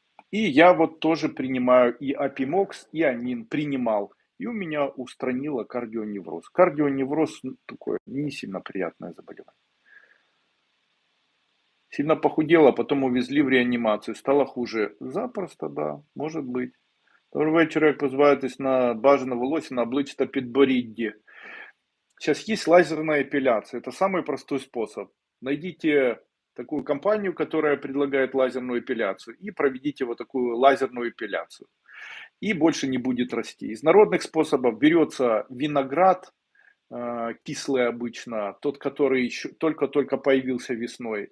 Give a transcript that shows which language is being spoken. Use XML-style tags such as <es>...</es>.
<ru>И я вот тоже принимаю и Апимокс, и Амин принимал. И у меня устранило кардионевроз. Кардионевроз такое не сильно приятное заболевание. Сильно похудела, потом увезли в реанимацию. Стало хуже. Запросто, да, может быть.</ru> <uk>Доброго вечора, як позбавитись на бажане волосся на обличчі та підборідді.</uk> <ru>Сейчас есть лазерная эпиляция. Это самый простой способ. Найдите такую компанию, которая предлагает лазерную эпиляцию, и проведите вот такую лазерную эпиляцию. И больше не будет расти. Из народных способов берется виноград, кислый обычно, тот, который еще только-только появился весной.</ru>